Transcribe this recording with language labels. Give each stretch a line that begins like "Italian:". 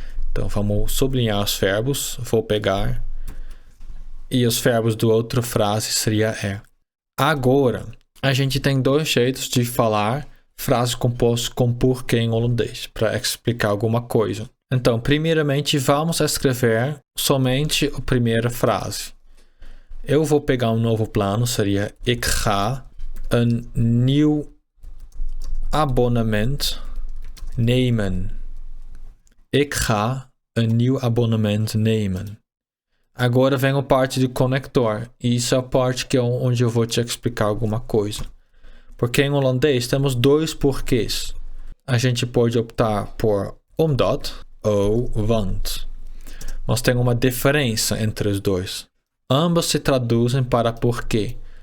Portuguese: Então vamos sublinhar os verbos, vou pegar e os verbos da outra frase seria é. Agora, a gente tem 2 jeitos de falar frase composta com porquê em holandês, para explicar alguma coisa. Então, primeiramente, vamos escrever somente a primeira frase. Eu vou pegar um novo plano, seria
Dutch: ik ga een nieuw abonnement nemen. Ik ga een nieuw abonnement nemen.
Portuguese: Agora vem a parte de conector. E isso é a parte que onde eu vou te explicar alguma coisa. Porque em holandês temos 2 porquês. A gente pode optar por omdat ou want. Mas tem uma diferença entre os dois. Ambos se traduzem para porquê.